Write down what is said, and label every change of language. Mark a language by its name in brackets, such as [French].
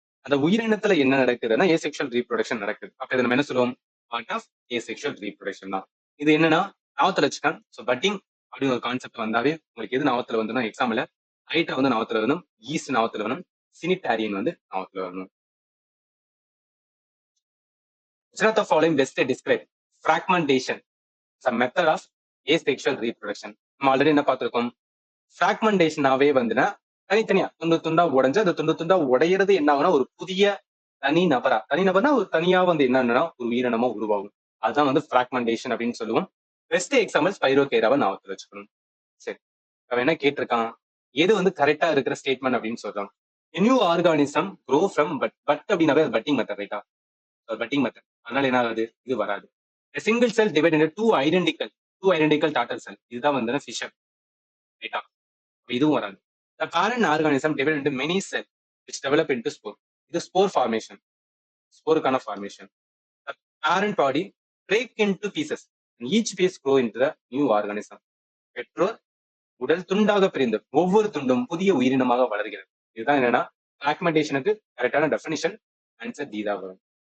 [Tamil] அந்த உயிரினத்துல என்ன நடக்குதுன்னா ஏசெக்சுவல் ரீப்ரொடக்ஷன் நடக்குது. அப்ப இதை நம்ம என்ன சொல்லுவோம், [English] part of asexual reproduction [Tamil] தான். இது என்னன்னா நாவத்துல வச்சுக்கான். ஸோ பட்டிங் அப்படின்னு ஒரு கான்செப்ட் வந்தாவே உங்களுக்கு எது நாவத்துல வந்துன்னா, எக்ஸாம்பிள் ஹைட்ரா வந்து நாவத்துல வரணும், ஈஸ்ட் நாவத்துல வரணும், சினிடாரியன் வந்து நாவத்துல வரணும். [English] Which of the following best describe fragmentation, a method of asexual reproduction? [Tamil] நம்ம ஆல்ரெடி என்ன பார்த்திருக்கோம், பிராக்மெண்டேஷனாவே வந்துன்னா தனித்தனியா துண்டு துண்டா உடைஞ்சு, அந்த துண்டு துண்டா உடையிறது என்ன ஆகுனா ஒரு புதிய தனிநபர்னா ஒரு தனியா வந்து என்னன்னா ஒரு உயிரினமா உருவாகும். அதுதான் வந்து பிராக்மெண்டேஷன் அப்படின்னு சொல்லுவோம். பெஸ்ட் எக்ஸாம்பிள் ஸ்பைரோகேராவை ஞாபகத்துல வச்சுக்கணும். சரி, அவன் என்ன கேட்டிருக்கான், எது வந்து கரெக்டா இருக்கிற ஸ்டேட்மெண்ட் அப்படின்னு சொல்றான். [English] New organism grow from bud அப்படின்னாவே budding method, ரைட்டா. Budding method, [Tamil] அதனால என்ன ஆகுது, இது வராது. [English] single cell divide into two identical daughter cell, [Tamil] இதுதான் வந்து [English] Fission, ரைட்டா. [Tamil] இதுவும் வராது. [English] The parent organism divided into many cells which develop into spore. இது spore formation, sporeக்கான formation. The parent body break into pieces and each piece grow into the new organism. [Tamil] பெற்றோர் உடல் துண்டாக பிரிந்து ஒவ்வொரு துண்டும் புதிய உயிரினமாக வளர்கிறது. இதுதான் என்னன்னா பிராக்மெண்டேஷனுக்கு கரெக்டான டெஃபினிஷன். ஆன்சர் டி தான் வரும்.